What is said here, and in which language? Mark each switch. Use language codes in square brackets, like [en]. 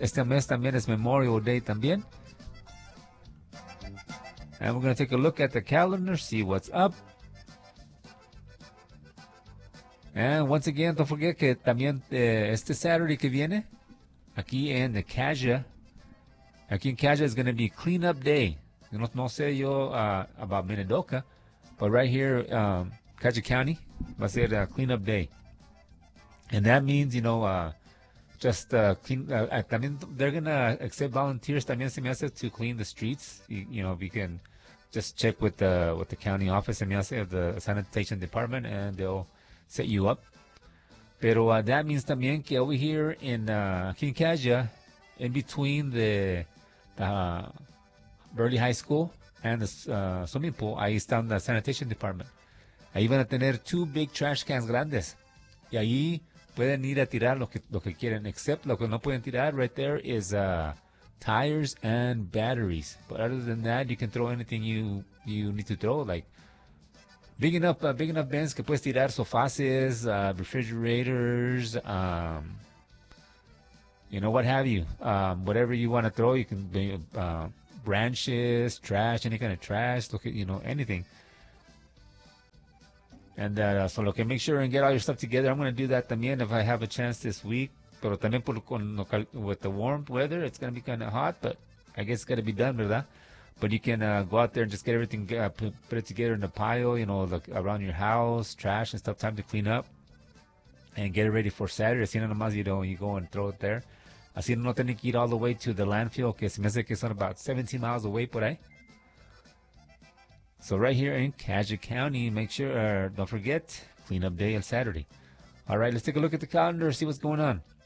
[es] Este mes también es Memorial Day también. [en] And we're going to take a look at the calendar, see what's up. And once again, don't forget [es] que también este Saturday que viene, aquí en Caja, [en] aquí en Caja is going to be cleanup day. [es] No sé yo [en] about Minidoka, but right here, Caja County, [es] va a ser [en] cleanup day. And that means, you know, just clean. [es] También [en] they're going to accept volunteers [es] también se me hace [en] to clean the streets. You know, we can just check with the county office, [es] se me hace, [en] the sanitation department, and they'll set you up. [es] Pero [en] that means [es] también que [en] over here in King Kaja, in between the Burley High School and the swimming pool, [es] ahí están [en] the sanitation department. [es] Ahí van a tener [en] two big trash cans [es] grandes. Y ahí pueden ir a tirar lo que quieren, except lo que no pueden tirar [en] right there is tires and batteries. But other than that, you can throw anything you need to throw, like big enough bins [es] que puedes tirar sofás, [en] refrigerators, you know, what have you. Whatever you want to throw, you can bring branches, trash, any kind of trash, look at, you know, anything. And so, okay, make sure and get all your stuff together. I'm going to do that [es] también [en] if I have a chance this week. [es] Pero también [en] with the warm weather, it's going to be kind of hot, but I guess it's got to be done, [es] ¿verdad? [en] But you can go out there and just get everything, put it together in a pile, you know, like around your house, trash and stuff, time to clean up and get it ready for Saturday. [es] Así nomás, [en] you know, you go and throw it there. [es] Así no tiene que ir [en] all the way to the landfill, [es] que se me hace que son [en] about 17 miles away [es] por ahí. [en] So right here in Caja County, make sure, don't forget, cleanup day on Saturday. All right, let's take a look at the calendar, see what's going on.